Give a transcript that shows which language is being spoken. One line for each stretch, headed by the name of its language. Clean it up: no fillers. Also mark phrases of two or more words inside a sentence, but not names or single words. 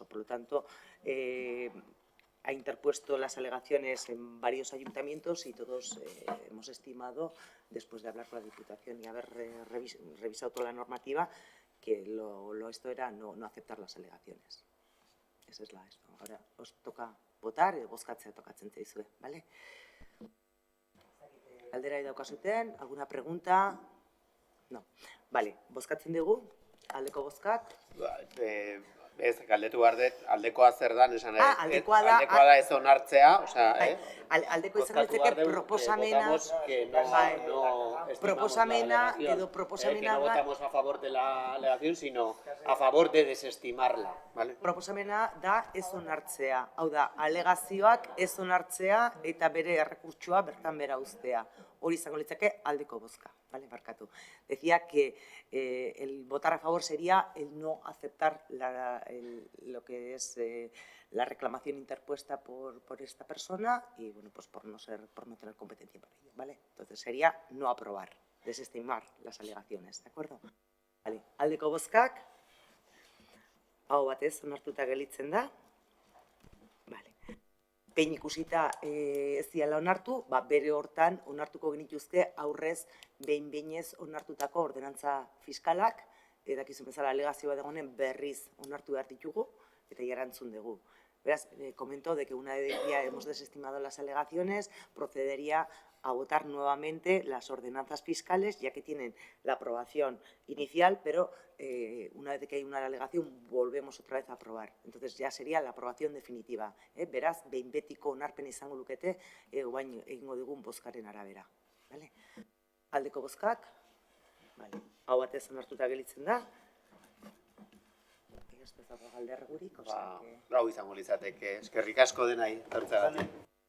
Spanish: Por lo tanto, ha interpuesto las alegaciones en varios ayuntamientos y todos hemos estimado, después de hablar con la Diputación y haber revisado toda la normativa, que esto era no aceptar las alegaciones. Esa es esto. Ahora os toca votar,
Basque: bozkatzea tokatzen zaizue, ¿vale? Galdera daukazuten,
Spanish: alguna pregunta? No. Vale,
Basque: bozkatzen dugu, aldeko bozkak. Ez, galdetu behar dut, aldekoa zer da, esan aldekoa da ez onartzea, aldeko izan ditzeke proposamena, proposamena alegación. edo proposamena
Spanish: Que no
Basque: da-
Spanish: votamos a favor de la alegación, sino a favor de desestimarla, ¿vale?
Basque: Proposamena da ez onartzea. Hau da, alegazioak ez onartzea eta bere errekurtsoa bertan bera uztea. Hori izango litzake aldeko bozka, ¿vale? Barkatu.
Spanish: Decía que el votar a favor sería el no aceptar lo que es la reclamación interpuesta por esta persona y, bueno, pues por no tener competencia para ello, ¿vale? Entonces sería no aprobar, desestimar las alegaciones, ¿de acuerdo? Vale.
Basque: Aldeko bozkak, hau batez onartuta gelitzen da. Vale. Behin ikusita ez diala onartu, bere hortan onartuko genituzke aurrez behin-behinez onartutako ordenantza fiskalak, dakizun bezala alegazioa dagoenen berriz onartu behar ditugu, eta erantzun dugu. Beraz,
Spanish: comento de que una vez ya hemos desestimado las alegaciones, procedería a votar nuevamente las ordenanzas fiscales, ya que tienen la aprobación inicial, pero una vez que hay una alegación, volvemos otra vez a aprobar. Entonces ya sería la aprobación definitiva.
Basque: Beraz, behin betiko onarpen izango lukete, orain egingo dugun bozkaren arabera. Vale? Aldeko bozkak, vale. Hau batez onartuta gelitzen da. Ez bezago galdergurik, Hau izango litzateke, eskerrik asko denai, hartzagatik.